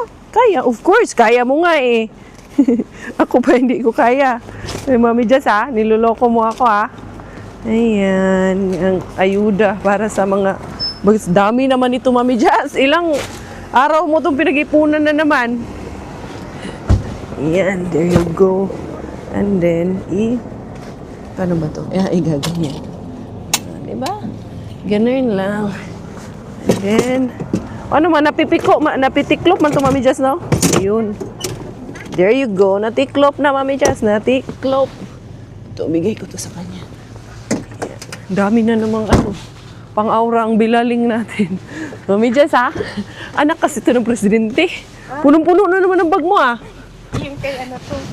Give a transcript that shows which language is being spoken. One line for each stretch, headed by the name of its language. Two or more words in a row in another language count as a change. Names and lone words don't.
Filipino: Kaya,
English: of course.
Filipino: Kaya mo nga eh. Ako pa hindi ko kaya. Ay, Mami Jas niloloko mo ako Ayan, ang ayuda para sa mga... Dami naman ito, Mami Jas. Ilang araw mo itong pinag-ipunan na naman. Ayan,
English: there you go. And then,
Filipino: paano ba ito? Igaganyan. Diba? Ganun lang.
English: And then,
Filipino: napitiklop man ito, Mami Jas, no? Ayun.
English: There you go.
Filipino: Natiklop na, Mami Jas. Natiklop. Ito, bigay ko to sa kanya. Dami na namang pang-aura ang bilaling natin. Mami Jas, anak kasi ito ng presidente. Punong-puno na naman ang bag mo, Yung kay to.